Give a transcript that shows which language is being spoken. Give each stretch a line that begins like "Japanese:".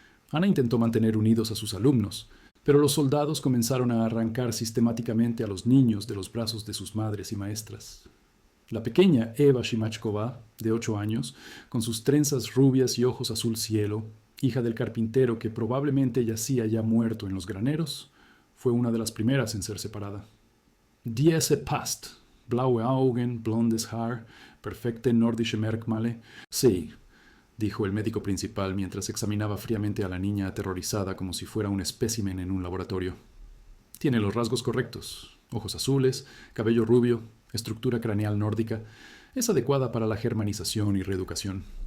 Spanish: Ana intentó mantener unidos a sus alumnos, pero los soldados comenzaron a arrancar sistemáticamente a los niños de los brazos de sus madres y maestras. La pequeña Eva Shimachkova, de 8 años, con sus trenzas rubias y ojos azul cielo, hija del carpintero que probablemente yacía ya muerto en los graneros, fue una de las primeras en ser separada.
German: Die ist passt, blaue Augen, blondes Haar, perfekte nordische Merkmale.
Spanish: Sí, dijo el médico principal mientras examinaba fríamente a la niña aterrorizada como si fuera un espécimen en un laboratorio. Tiene los rasgos correctos, ojos azules, cabello rubio, estructura craneal nórdica, es adecuada para la germanización y reeducación.